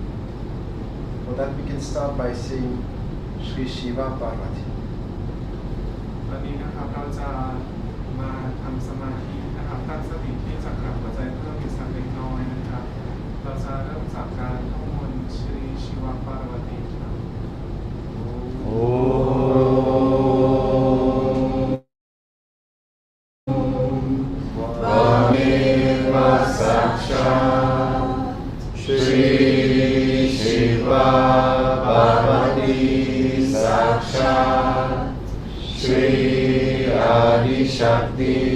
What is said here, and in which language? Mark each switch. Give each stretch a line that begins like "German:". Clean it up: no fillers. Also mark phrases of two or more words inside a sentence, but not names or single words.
English: For that we can start by saying Shri Shiva Parvati.
Thai: ตอนนี้นะครับเราจะมาทำสมาธินะครับตั้งสติที่จักรหัวใจเพิ่มอีกสักเล็กน้อยนะครับ เราจะเริ่มจากการท่องมนต์ชรีชิวปารวตีครับ
Sanskrit: त्वमेव साक्षात् श्री शिव पार्वती साक्षात् श्री आदिशक्ति